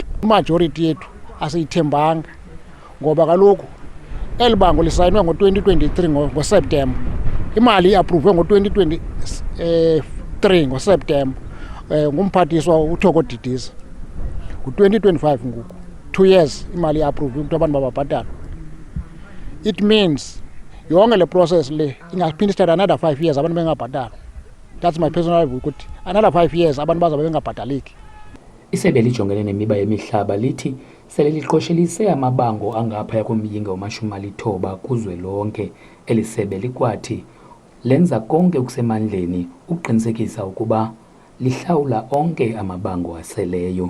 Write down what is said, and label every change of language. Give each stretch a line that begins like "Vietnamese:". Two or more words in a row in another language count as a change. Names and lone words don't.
Xhosa: Majority yethu asiyithembanga ngoba kaloku elibango lisayinwe ngo-2023 ngoSeptemba, imali iapprove ngo-2023 ngoSeptemba ngumphathiswa uThoko Didiza. Ngo-2025 ngoku
English: 2 years
Xhosa: imali iapprove ukuthi abantu bababhatala.
English: It means
Xhosa: yonke le process le ingaphinde
English: start another 5 years
Xhosa: abantu bengabhatala.
English: That's my personal view ukuthi another 5 years
Xhosa: abantu bazabe bengabhataliki. Isebe lijongene nemiba yemihlaba lithi sele liqoshelise amabango angaphaya komyinge wama-90 kuzwelonke. Eli sebe likwathi lenza konke okusemandleni ukuqinisekisa ukuba lihlawula onke amabango aseleyo.